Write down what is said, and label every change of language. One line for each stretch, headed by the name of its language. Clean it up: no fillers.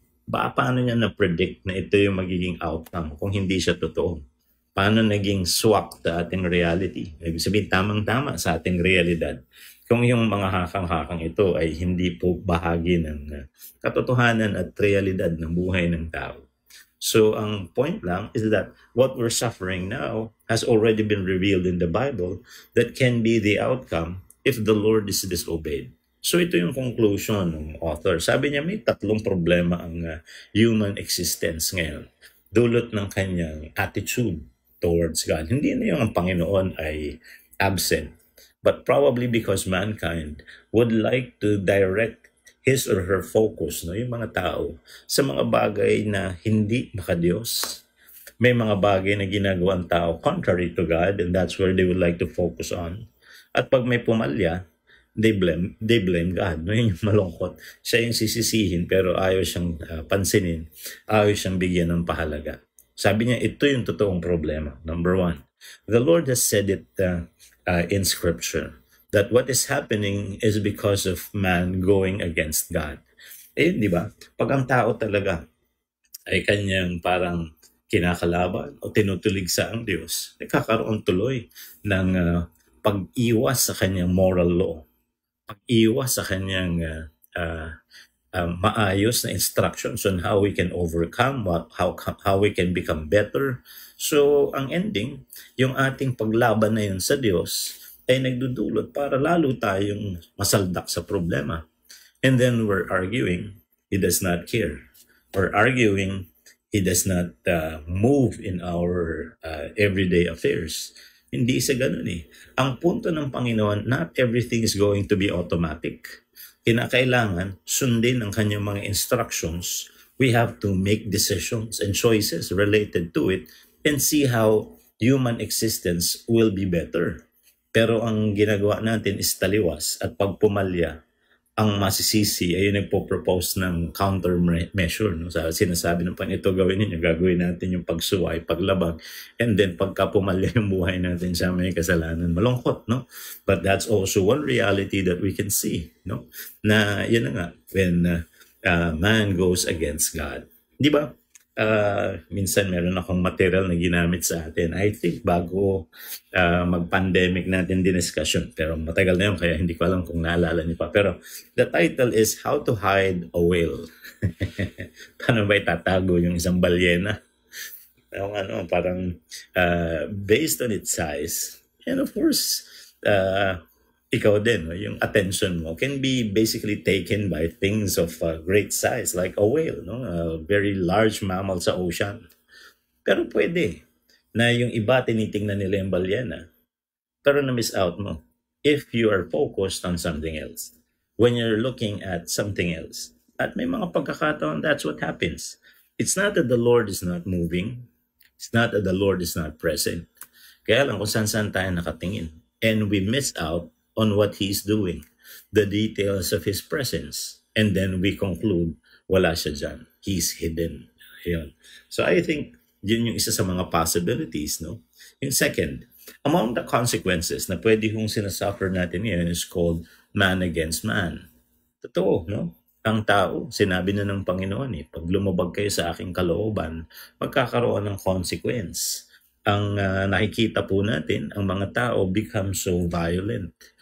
Filipino: Paano niya na-predict na ito yung magiging outcome kung hindi siya totoo? Paano naging swak sa ating reality? Ibig sabihin, tamang-tama sa ating realidad. Kung yung mga hakang-hakang ito ay hindi po bahagi ng katotohanan at realidad ng buhay ng tao.
English: So, ang point lang is that what we're suffering now has already been revealed in the Bible that can be the outcome if the Lord is disobeyed.
Filipino: So, ito yung conclusion ng author. Sabi niya, may 3 problema ang human existence ngayon. Dulot ng kanyang attitude towards God. Hindi na yung ang Panginoon ay absent,
English: but probably because mankind would like to direct his or her focus,
Filipino: yung mga tao, sa mga bagay na hindi makadiyos. May mga bagay na ginagawa ang tao
English: contrary to God, and that's where they would like to focus on.
Filipino: At pag may pumalya,
English: they blame God.
Filipino: Yun yung malungkot. Siya yung sisisihin, pero ayaw siyang pansinin, ayaw siyang bigyan ng pahalaga. Sabi niya, ito yung totoong problema.
English: Number 1, the Lord has said it in Scripture that what is happening is because of man going against God.
Filipino: Di ba? Pag ang tao talaga ay kanyang parang kinakalaban o tinutulig sa ang Diyos, nagkakaroon tuloy ng pag-iwas sa kanyang moral law, pag-iwas sa kanyang maayos na instructions on
English: how we can overcome, how we can become better.
Filipino: So, ang ending, yung ating paglaban na yun sa Diyos ay nagdudulot para lalo tayong masaldak sa problema.
English: And then we're arguing, He does not care. We're arguing, He does not move in our everyday affairs.
Filipino: Hindi sa ganun eh. Ang punto ng Panginoon,
English: not everything is going to be automatic.
Filipino: Kinakailangan sundin ang kanyang mga instructions.
English: We have to make decisions and choices related to it and see how human existence will be better.
Filipino: Pero ang ginagawa natin is taliwas at pagpumalya, ang masisisi ay yung nagpo-propose ng countermeasure. No? Sinasabi ng ito gawin ninyo, gagawin natin yung pagsuway, paglabag, and then pagka pumalya yung buhay natin sa may kasalanan, malungkot, no?
English: But that's also one reality that we can see, no?
Filipino: Na yun na nga,
English: when man goes against God.
Filipino: Di ba? minsan meron akong material na ginamit sa atin.
English: I think
Filipino: bago mag-pandemic natin discussion, pero matagal na yun kaya hindi ko alam kung naalala niyo pa.
English: Pero the title is How to Hide a Whale.
Filipino: Paano ba itatago yung isang balyena?
English: Parang based on its size. And of course,
Filipino: ikaw din, yung
English: attention mo can be basically taken by things of great size like a whale, a very large mammal sa ocean.
Filipino: Pero pwede na yung iba tinitingnan nila yung balyena, pero na-miss out mo
English: if you are focused on something else. When you're looking at something else.
Filipino: At may mga pagkakataon,
English: that's what happens. It's not that the Lord is not moving. It's not that the Lord is not present.
Filipino: Kaya lang kung saan tayo nakatingin.
English: And we miss out on what He's doing, the details of His presence. And then we conclude,
Filipino: wala siya dyan.
English: He's hidden. Ayun.
Filipino: So I think, yun yung isa sa mga possibilities, no? Yung second, among the consequences na pwede kong sinasuffer natin ngayon
English: is called man against man.
Filipino: Totoo, no? Ang tao, sinabi na ng Panginoon, pag lumabag kayo sa aking kalooban, magkakaroon ng consequence. Ang nakikita po natin, ang mga tao
English: become so violent.